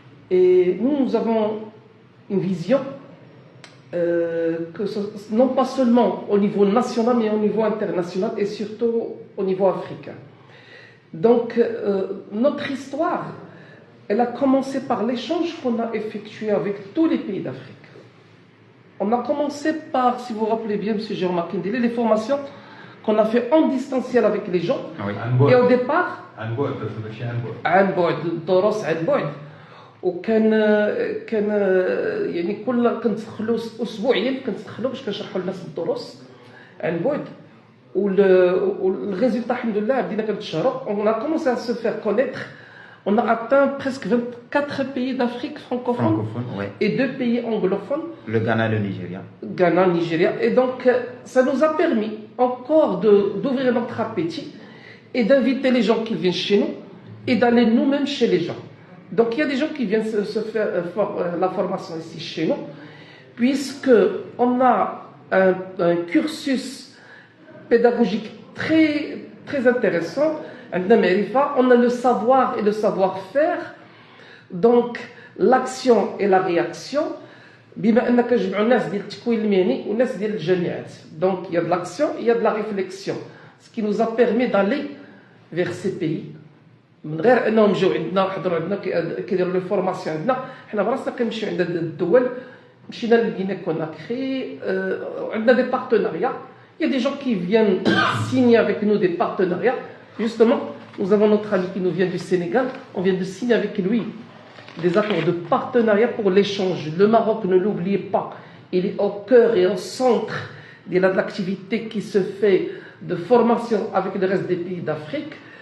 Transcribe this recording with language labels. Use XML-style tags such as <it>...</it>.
<fr>Et nous avons une vision, non pas seulement au niveau national, mais au niveau international et surtout au niveau africain. Donc, notre histoire, elle a commencé par l'échange qu'on a effectué avec tous les pays d'Afrique. On a commencé par, si vous vous rappelez bien, M. Jérôme Akindele, les formations qu'on a fait en distanciel avec les gens. Oui. Et au départ,</fr> <ar>عن بعد الدروس عن بعد وكان يعني كندخلوا اسبوعيا كندخلوا باش كنشرحوا للناس الدروس عن بعد والريزلtat الحمد لله بدينا كنتشهروا.</ar> <fr>On a commencé à se faire connaître. On a atteint presque 24 pays d'Afrique francophone ouais. Et 2 pays anglophones. Le Ghana et le Nigeria. Ghana, Nigeria. Et donc, ça nous a permis encore d'ouvrir notre appétit et d'inviter les gens qui viennent chez nous et d'aller nous-mêmes chez les gens. Donc, il y a des gens qui viennent se faire la formation ici chez nous, puisqu'on a un cursus pédagogique très, très intéressant. On a le savoir et le savoir-faire, donc l'action et la réaction. Donc il y a de l'action, il y a de la réflexion, ce qui nous a permis d'aller vers ces pays.</fr> <ar>من غير انهم جاو عندنا وحضروا عندنا كيديروا لي فورماسيون عندنا حنا براسنا كنمشيو عند الدول مشينا لغينيا كوناكري عندنا دي بارتناريا.</ar> <fr>Il y a des gens qui viennent signer avec nous des partenariats. Justement, nous avons notre ami qui nous vient du Sénégal. On vient de signer avec lui des accords de partenariat pour l'échange. Le Maroc, ne l'oubliez pas, il est au cœur et au centre de l'activité qui se fait de formation avec le reste des pays d'Afrique.</fr>